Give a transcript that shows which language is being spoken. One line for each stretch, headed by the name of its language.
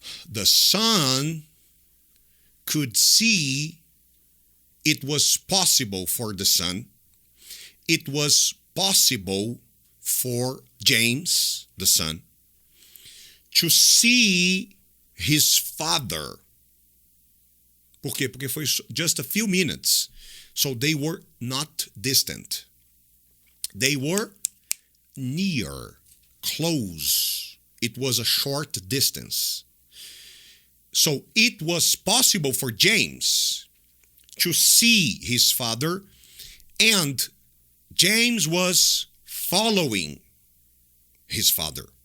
English: The son could see it was possible for the son. It was possible for James, the son, to see his father.
Portuguese: Por quê? Porque foi
English: just a few minutes. So they were not distant. They were near, close. It was a short distance. So it was possible for James to see his father, and James was following his father.